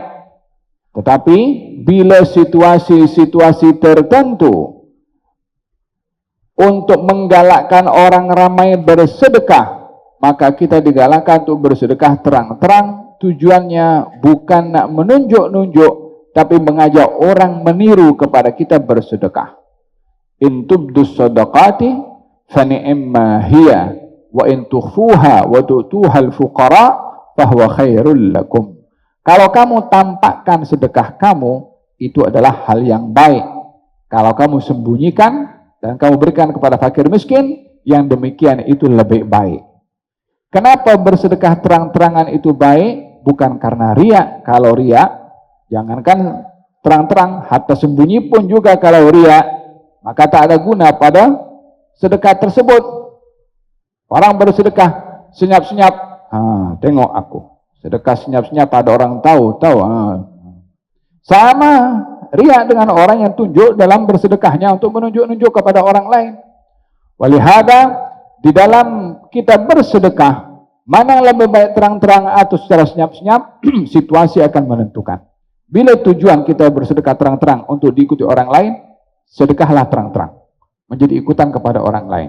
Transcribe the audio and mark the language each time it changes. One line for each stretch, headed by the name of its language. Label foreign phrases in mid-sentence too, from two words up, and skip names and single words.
Malay: Tetapi bila situasi-situasi tertentu untuk menggalakkan orang ramai bersedekah, maka kita digalakkan untuk bersedekah terang-terang. Tujuannya bukan nak menunjuk-nunjuk, tapi mengajak orang meniru kepada kita bersedekah.
Arabic: إن تبدوا الصدقات فنعما هي وإن تخفوها وتؤتوها الفقراء فهو خير لكم.
Malay: Kalau kamu tampakkan sedekah kamu, itu adalah hal yang baik. Kalau kamu sembunyikan dan kamu berikan kepada fakir miskin, yang demikian itu lebih baik. Kenapa bersedekah terang-terangan itu baik? Bukan karena riya. Kalau riya, jangankan terang-terang, hatta sembunyi pun juga kalau riya, maka tak ada guna pada sedekah tersebut. Orang bersedekah senyap-senyap, tengok aku. Sedekah senyap-senyap ada orang tahu. Sama riya dengan orang yang tunjuk dalam bersedekahnya untuk menunjuk-nunjuk kepada orang lain. Walihada, di dalam kita bersedekah, mana yang lebih baik terang-terang atau secara senyap-senyap, situasi akan menentukan. Bila tujuan kita bersedekah terang-terang untuk diikuti orang lain, sedekahlah terang-terang, menjadi ikutan kepada orang lain.